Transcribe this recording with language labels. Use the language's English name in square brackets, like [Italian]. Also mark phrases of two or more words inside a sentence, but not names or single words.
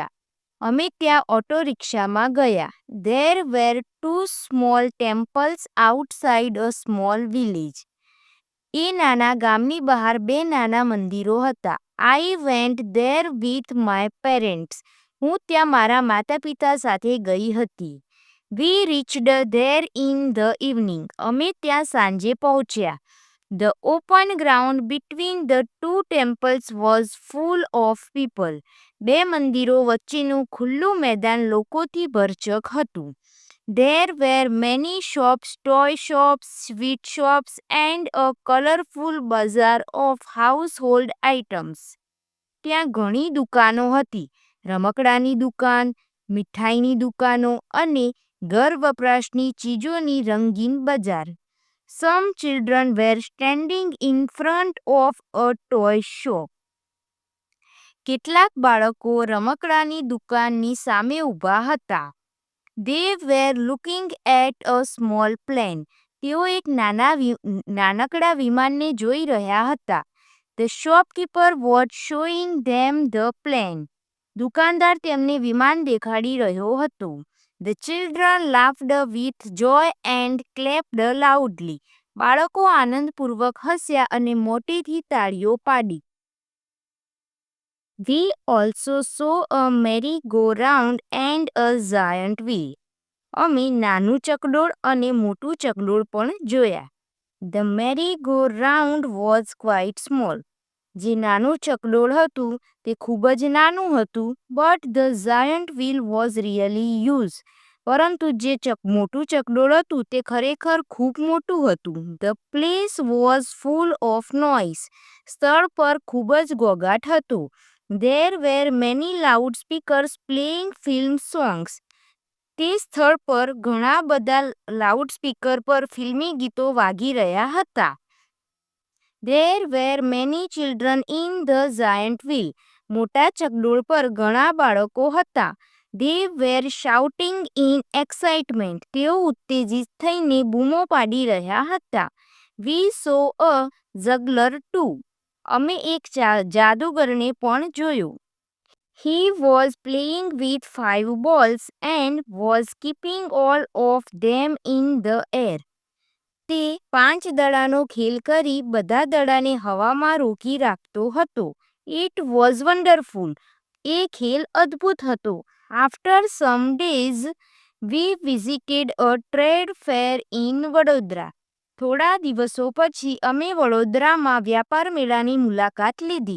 [Gujarati] અમે ત્યાં ઓટો રિક્ષામાં ગયા. [English] There were 2 small temples outside a small village. [Gujarati] એ નાના ગામની બહાર 2 નાના મંદિરો હતા. [English] I went there with my parents. [Gujarati] હું ત્યાં મારા માતા પિતા સાથે ગઈ હતી. [English] We reached there in the evening. [Gujarati] અમે ત્યાં સાંજે પહોંચ્યા. [English] The open ground between the 2 temples was full of people. [Gujarati] 2 મંદિરો વચ્ચેનું ખુલ્લું મેદાન લોકોથી ભરચક હતું. [English] There were many shops, toy shops, sweet shops and a colorful bazaar of household items. [Gujarati] ત્યાં ઘણી દુકાનો હતી. રમકડાની દુકાન, મીઠાઈની દુકાનો અને ઘર વપરાશની ચીજોની રંગીન બજાર. [English] Some children were standing in front of a toy shop. [Gujarati] કેટલાક બાળકો રમકડાની દુકાનની સામે ઊભા હતા. [English] They were looking at a small plane. [Gujarati] તેઓ એક નાનકડા વિમાનને જોઈ રહ્યા હતા. [English] The shopkeeper was showing them the plane. [Gujarati] દુકાનદાર તેમને વિમાન દેખાડી રહ્યો હતો. [English] The children laughed with joy and clapped loudly. [Gujarati] બાળકો આનંદપૂર્વક હસ્યા અને મોટેથી તાળીઓ પાડી. [English] We also saw a merry-go-round and a giant wheel. [Gujarati] અમે નાનું ચકડોળ અને મોટું ચકડોળ પણ જોયા. [English] The merry-go-round was quite small. [Gujarati] જે નાનું ચકડોળ હતું તે ખૂબ જ નાનું હતું. [English] But the giant wheel was really huge. [Gujarati] પરંતુ જે મોટું ચકડોળ હતું તે ખરેખર ખૂબ મોટું હતું. [English] The place was full of noise. [Gujarati] સ્થળ પર ખૂબ જ ઘોંઘાટ હતો. [English] There were many loudspeakers playing film songs. [Gujarati] તે સ્થળ પર ઘણા બધા લાઉડસ્પીકર પર ફિલ્મી ગીતો વાગી રહ્યા હતા. [English] There were many children in the giant wheel. [Gujarati] મોટા ચકડોળ પર ઘણા બાળકો હતા. [English] They were shouting in excitement. [Gujarati] તેઓ ઉત્તેજિત થઈને બૂમો પાડી રહ્યા હતા. [English] We saw a juggler too. [Gujarati] અમે એક જાદુગરને પણ જોયો. [English] He was playing with 5 balls and was keeping all of them in the air. [Gujarati] તે 5 દડાનો ખેલ કરી બધા દડાને હવામાં રોકી રાખતો હતો. [English] It was wonderful. [Gujarati] એ ખેલ અદ્ભુત હતો. [English] After some days we visited a trade fair in Vadodara. [Gujarati] થોડા દિવસો પછી અમે વડોદરામાં વ્યાપાર મેળાની મુલાકાત લીધી.